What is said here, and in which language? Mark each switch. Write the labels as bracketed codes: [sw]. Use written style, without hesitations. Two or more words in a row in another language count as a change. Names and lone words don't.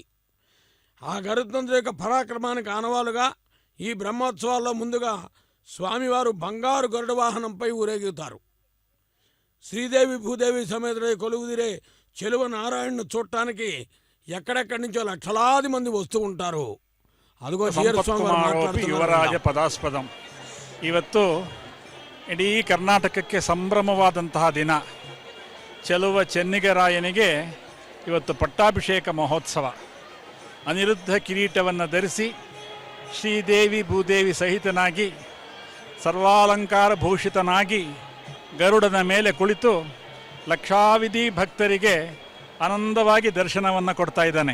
[te] ఆ గరుత్మంతుడి యొక్క పరాక్రమానికి ఆనవాలుగా ఈ బ్రహ్మోత్సవాల్లో ముందుగా స్వామివారు బంగారు గరుడ వాహనంపై ఊరేగుతారు. శ్రీదేవి భూదేవి సమేతుడై కొలువుదిరే చెలువ నారాయణను చూడటానికి ఎక్కడెక్కడి నుంచో లక్షలాది మంది వస్తూ ఉంటారు. అదిగో [kn] ಯುವರಾಜ ಪದಾಸ್ಪದಂ. ಇವತ್ತು ಇಡೀ ಕರ್ನಾಟಕಕ್ಕೆ ಸಂಭ್ರಮವಾದಂತಹ ದಿನ. ಚೆಲುವ ಚೆನ್ನಿಗರಾಯನಿಗೆ ಇವತ್ತು ಪಟ್ಟಾಭಿಷೇಕ ಮಹೋತ್ಸವ. ಅನಿರುದ್ಧ ಕಿರೀಟವನ್ನು ಧರಿಸಿ ಶ್ರೀದೇವಿ ಭೂದೇವಿ ಸಹಿತನಾಗಿ ಸರ್ವಾಲಂಕಾರ ಭೂಷಿತನಾಗಿ ಗರುಡನ ಮೇಲೆ ಕುಳಿತು ಲಕ್ಷಾವಿಧಿ ಭಕ್ತರಿಗೆ ಆನಂದವಾಗಿ ದರ್ಶನವನ್ನು ಕೊಡ್ತಾ ಇದ್ದಾನೆ.